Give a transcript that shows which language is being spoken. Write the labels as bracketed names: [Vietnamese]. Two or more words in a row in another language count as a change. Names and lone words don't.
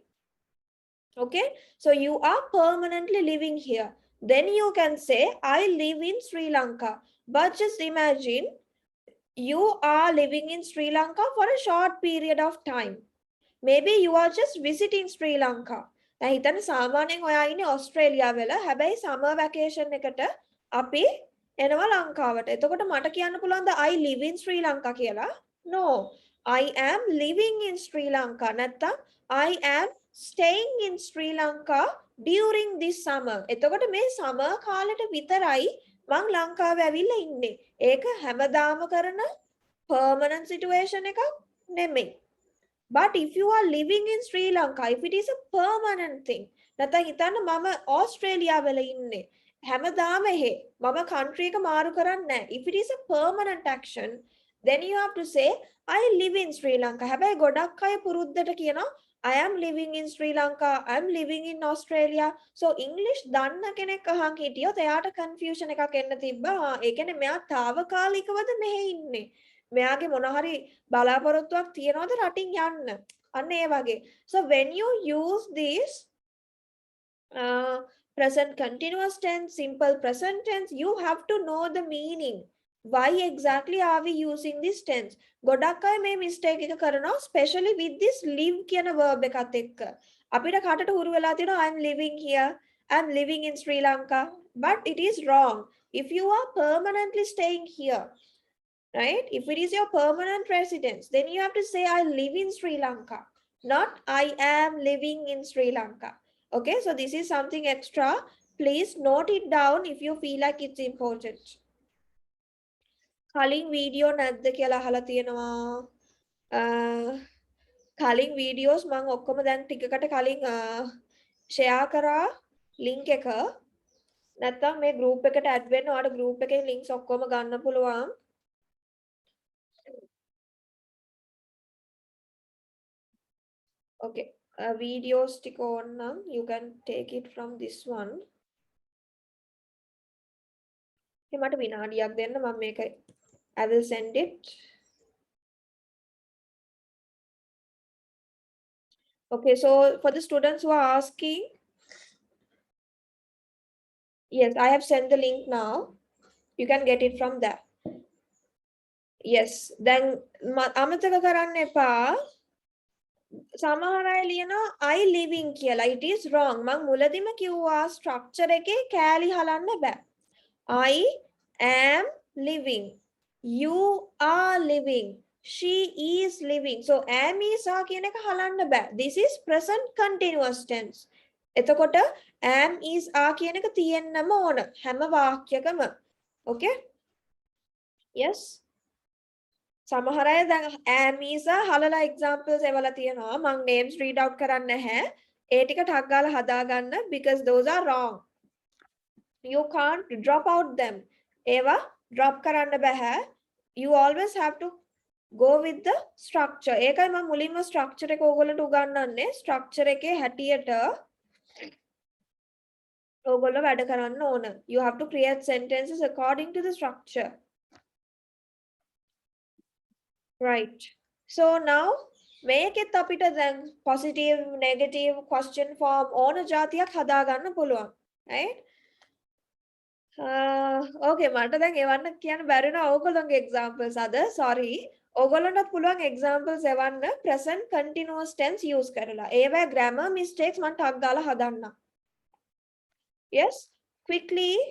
[English] Okay, so you are permanently living here. Then you can say, I live in Sri Lanka. But just imagine you are living in Sri Lanka for a short period of time. Maybe you are just visiting Sri Lanka. [Sinhala] දැන් හිතන්න සාමාන්‍යයෙන් ඔයා ඉන්නේ ඕස්ට්‍රේලියාවල. හැබැයි [English] summer vacation [Sinhala] එකට අපි එනවා ලංකාවට. එතකොට මට කියන්න පුළුවන්ද [English] I live in Sri Lanka [Sinhala] කියලා? No. [English] I am living in Sri Lanka. නැත්තම් I am staying in Sri Lanka during this summer. [Sinhala] එතකොට මේ summer කාලෙට විතරයි මං ලංකාවේ ඇවිල්ලා ඉන්නේ. ඒක හැමදාම කරන permanent situation එකක් නෙමෙයි. [English] But if you are living in Sri Lanka, if it is a permanent thing, [Sinhala] නැත්නම් හිතන්න මම ඕස්ට්‍රේලියාවල ඉන්නේ. හැමදාම එහෙ. මම country එක මාරු කරන්නේ නැහැ. [English] If it is a permanent action, then you have to say I live in Sri Lanka. [Sinhala] හැබැයි ගොඩක් අය පුරුද්දට කියනවා [English] I am living in Sri Lanka, I am living in Australia. [Sinhala] So English දන්න කෙනෙක් අහන් හිටියොත් එයාට confusion එකක් එන්න තිබ්බා. ඒ කියන්නේ මෙයා తాවකාලිකවද මෙහෙ ඉන්නේ. මෙයාගේ මොන හරි බලාපොරොත්තුවක් තියනවද රටින් යන්න. අන්න ඒ වගේ. [English] So when you use this present continuous tense, simple present tense, you have to know the meaning. Why exactly are we using this tense? [Sinhala] ගොඩක් අය මේ mistake එක කරනවා, [English] especially with this live කියන verb [Sinhala] එකත් එක්ක. අපිට කටට හුරු වෙලා තියෙනවා [English] I'm living here, I'm living in Sri Lanka, but it is wrong. If you are permanently staying here, right? If it is your permanent residence, then you have to say I live in Sri Lanka, not I am living in Sri Lanka. Okay, so this is something extra. Please note it down if you feel like it's important. [Sinhala] කලින් වීඩියෝ නැද්ද කියලා අහලා තියෙනවා. කලින් වීඩියෝස් මම ඔක්කොම දැන් ටිකකට කලින් ෂෙයා කරා ලින්ක් එක. නැත්තම් මේ group එකට add වෙන්න ඔයාලට group එකේ links ඔක්කොම ගන්න පුළුවන්. [English] Okay, videos ටික on නම් you can take it from this one. [Sinhala] මට විනාඩියක් දෙන්න මම මේක [English] I will send it. Okay, so for the students who are asking, yes, I have sent the link now. You can get it from there. Yes, then [Sinhala] අමතක කරන්න එපා. සමහර අය ලියනවා [English] I living කියලා. It is wrong. [Sinhala] මම මුලදිම කිව්වා structure එකේ කෑලි හලන්න බෑ. [English] I am living. You are living. She is living. So am is are [Sinhala] කියන එක හලන්න බෑ. [English] This is present continuous tense. [Sinhala] එතකොට [English] am is are [Sinhala] කියන එක තියෙන්නම ඕන හැම වාක්‍යකම. Okay? Yes. සමහර අය දැන් [English] am is are [Sinhala] හලලා examples එවලා තියෙනවා. මම [English] names read out [Sinhala] කරන්නේ නැහැ. ඒ ටික ටක් ගාලා හදාගන්න [English] because those are wrong. You can't drop out them. [Sinhala] ඒවා drop කරන්න බෑ. [English] You always have to go with the structure. [Sinhala] ඒකයි මම මුලින්ම structure එක ඕගොල්ලන්ට උගන්වන්නේ. Structure එකේ හැටියට ඕගොල්ලෝ වැඩ කරන්න ඕන. [English] You have to create sentences according to the structure. Right. So now [Sinhala] මේකෙත් අපිට දැන් [English] positive, negative, question form [Sinhala] ඕන જાතියක් හදාගන්න පුළුවන්. Right? Okay, මට දැන් එවන්න කියන්න බැරි වෙනවා ඕගොල්ලෝගේ examples අද. Sorry. ඕගොල්ලන්ටත් පුළුවන් examples එවන්න [English] present continuous tense use [Sinhala] කරලා. ඒවැ [English] grammar mistakes [Sinhala] මම ටක් ගාලා හදන්නම්. [English] Yes, quickly.